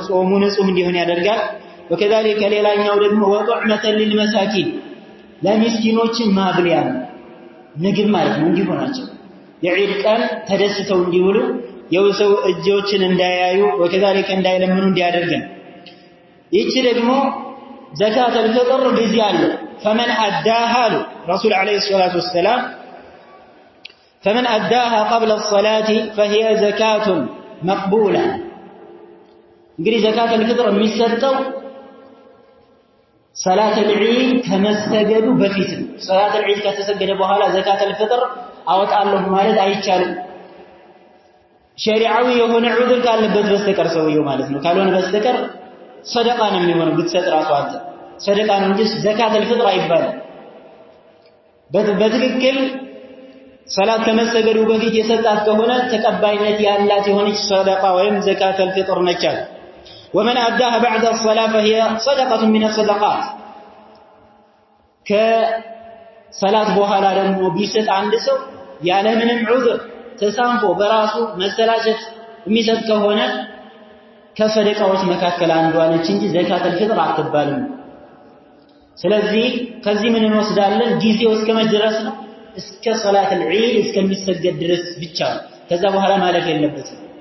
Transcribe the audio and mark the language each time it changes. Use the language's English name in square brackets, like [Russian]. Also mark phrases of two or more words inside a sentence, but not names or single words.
[Amharic] ጾሙ ንጹህ እንዲሆን ያደርጋል وكذلك ሌላኛው ደግሞ [Arabic] وطعمة للمساكين [Amharic] ለምስኪኖች ማብሊያ ምግብ ማለት ነው እንዲሆናቸው የዒድ ቀን ተደስተው እንዲውሉ የውሰው እጆችን እንዳያዩ وكذلك እንዳይለምኑ እንዲያደርገን ይቺ ደግሞ [Arabic] زكاة الفطر [Amharic] ጊዜ አለ [Arabic] فمن أداها رسول عليه الصلاة والسلام فمن أداها قبل الصلاة فهي زكاة مقبولة [Amharic] እንግዲህ [Arabic] زكاة الفطر [Amharic] የሚሰጠው [Arabic] صلاة العيد [Amharic] ከመሰገዱ በፊት ነው [Arabic] صلاة العيد [Amharic] ከተሰገደ በኋላ [Arabic] زكاة الفطر [Amharic] አወጣለሁ ማለት አይቻልም ሸሪዓዊ የሆነ ዑድር ካለበት በስተቀር ሰውየው ማለት ነው ካልሆነ በስተቀር ሰደቃ ነው የሚሆነው ብትሰጥ ራሱ አንተ ሰደቃ ነው እንጂ [Arabic] زكاة الفطر [Amharic] አይባልም በትክክል ሰላት ከመሰገዱ በፊት የሰጣት ከሆነ ተቀባይነት ያላት የሆነች ሰደቃ ወይም [Arabic] زكاة الفطر [Amharic] ነች [Arabic] ومن أداها بعد الصلاة فهي صدقة من الصدقات [Amharic] كصلاة በኋላ ደግሞ ቢሰጥ አንድ ሰው ያለ ምንም ዑዝር ተሳንፎ በራሱ መሰላቸት የሚሰጥ ከሆነ ከሰደቃዎች መካከል አንዷ ነች እንጂ [Arabic] زكاة الفطر [Amharic] አትባልም ስለዚህ ከዚህ ምን እንወስዳለን ጊዜው እስከመድረስ ነው እስከ [Arabic] صلاة العيد [Amharic] እስከሚሰገድ ድረስ ብቻ ከዛ በኋላ ማለፍ የለበትም